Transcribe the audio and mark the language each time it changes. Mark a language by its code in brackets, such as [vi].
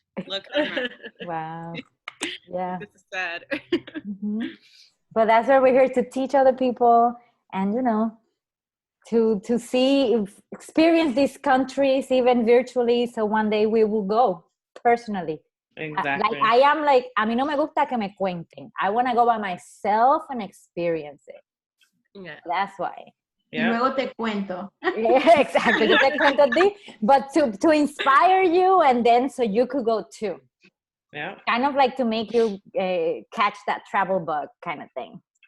[en] Look at a map. Wow. Yeah. This is sad. But that's why we're here, to teach other people, and to see, experience these countries even virtually, so one day we will go personally. Exactly. I am like, [es] a mí no me gusta que me cuenten. [en] I want to go by myself and experience it. Yeah. That's why. Yeah. [es] Luego te cuento. [en] Yeah, exactly. [es] Yo te cuento a ti, [en] but to inspire you, and then so you could go too. Yeah. Kind of like to make you catch that travel bug kind of thing.